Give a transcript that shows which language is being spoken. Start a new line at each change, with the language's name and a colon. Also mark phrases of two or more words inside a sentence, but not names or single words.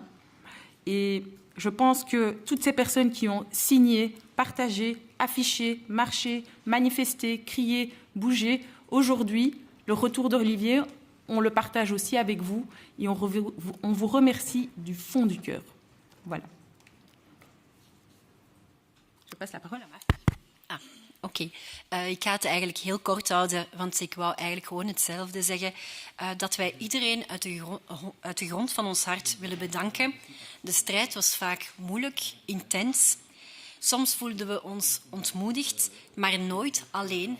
French: Et je pense que toutes ces personnes qui ont signé, partagé, affiché, marché, manifesté, crié, bougé, aujourd'hui, le retour d'Olivier, on le partage aussi avec vous et on vous remercie du fond du cœur. Voilà. Je passe la parole à Marc.
Dutch: Oké. Ik ga het eigenlijk heel kort houden, want ik wou eigenlijk gewoon hetzelfde zeggen. Dat wij iedereen uit de grond van ons hart willen bedanken. De strijd was vaak moeilijk, intens. Soms voelden we ons ontmoedigd, maar nooit alleen.